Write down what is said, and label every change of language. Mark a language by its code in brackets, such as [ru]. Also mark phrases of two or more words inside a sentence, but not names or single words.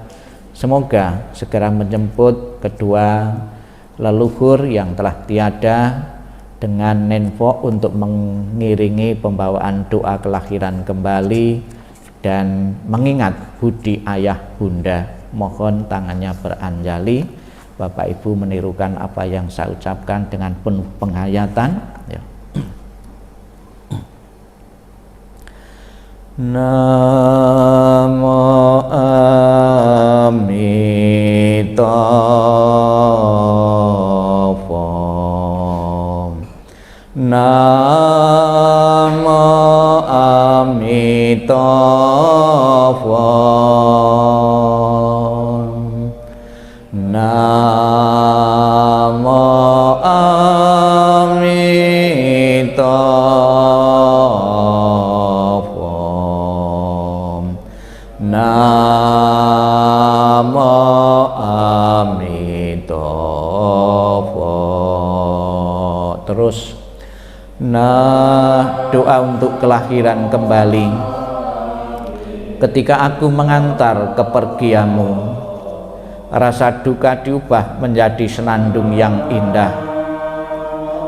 [id] Semoga segera menjemput kedua leluhur yang telah tiada dengan nenfok untuk mengiringi pembawaan doa kelahiran kembali dan mengingat budi ayah bunda. Mohon tangannya beranjali. Bapak Ibu menirukan apa yang saya ucapkan dengan penuh penghayatan ya. [sa] Namo Amitabha. Namo Amitabha. Namo Amitabha. Namo Amitabha. [id] Terus doa untuk kelahiran kembali. Ketika aku mengantar kepergianmu, rasa duka diubah menjadi senandung yang indah.